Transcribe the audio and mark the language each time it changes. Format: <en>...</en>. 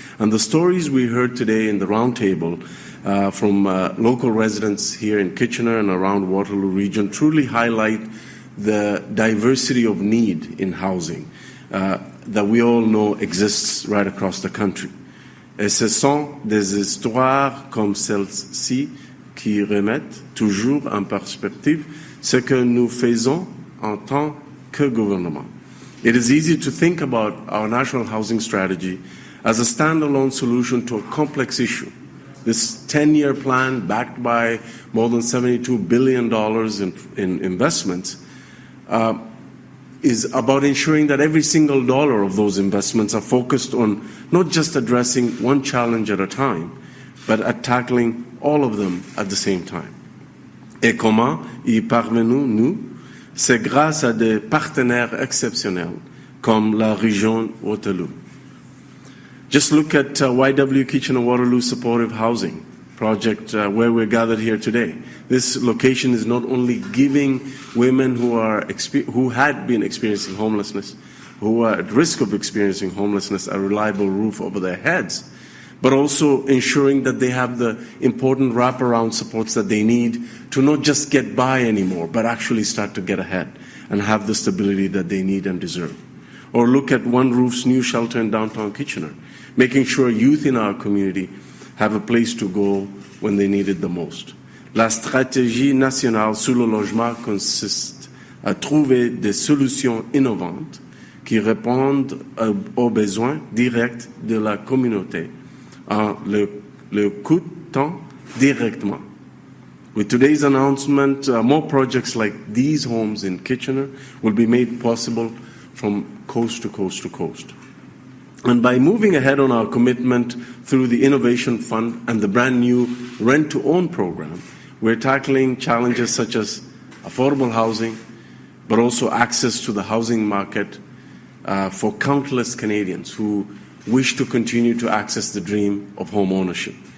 <en>And the stories we heard today in the roundtable from local residents here in Kitchener and around Waterloo region truly highlight the diversity of need in housing that we all know exists right across the country.</en> <fr>Et ce sont des histoires comme celle-ci qui remettent toujours en perspective ce que nous faisons en tant que gouvernement.</fr> <en>It is easy to think about our national housing strategy as a standalone solution to a complex issue. This 10-year plan, backed by more than $72 billion in investments, is about ensuring that every single dollar of those investments are focused on not just addressing one challenge at a time, but at tackling all of them at the same time.</en> <fr>Et comment y parvenons-nous? C'est grâce à des partenaires exceptionnels comme la région Waterloo.</fr> <en>Just look at YW Kitchener-Waterloo Supportive Housing project where we're gathered here today. This location is not only giving women who had been experiencing homelessness, who are at risk of experiencing homelessness, a reliable roof over their heads, but also ensuring that they have the important wraparound supports that they need to not just get by anymore, but actually start to get ahead and have the stability that they need and deserve. Or look at One Roof's new shelter in downtown Kitchener, making sure youth in our community have a place to go when they need it the most.</en> <fr>La stratégie nationale sur le logement consiste à trouver des solutions innovantes qui répondent aux besoins directs de la communauté en le coûtant directement.</fr> <en>With today's announcement, more projects like these homes in Kitchener will be made possible from coast to coast to coast. And by moving ahead on our commitment through the Innovation Fund and the brand new Rent-to-Own program, we're tackling challenges such as affordable housing, but also access to the housing market for countless Canadians who wish to continue to access the dream of home ownership.</en>